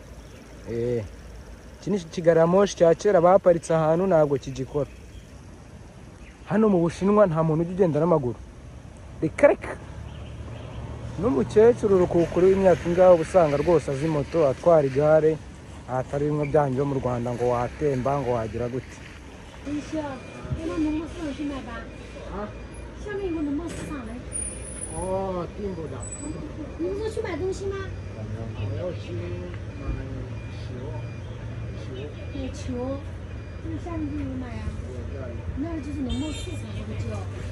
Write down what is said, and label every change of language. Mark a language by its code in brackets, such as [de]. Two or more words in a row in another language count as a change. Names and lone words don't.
[rw] Iki ni Kigaramoshi cya kera baparitse ahantu ntabwo kigikora. Hano mu Bushinwa nta muntu ujya ugenda n'amaguru. Reka n'umukecuru urukukuru w'imyaka ingaho ubusanga rwose azi moto atwara igare, ahatari bimwe byanyu mu Rwanda ngo watemba ngo wagira gute. [zh] 哦，订不到。你不是去买东西吗？我要去买球。买球，这个下面就有买呀。那儿就是农贸市场那个叫。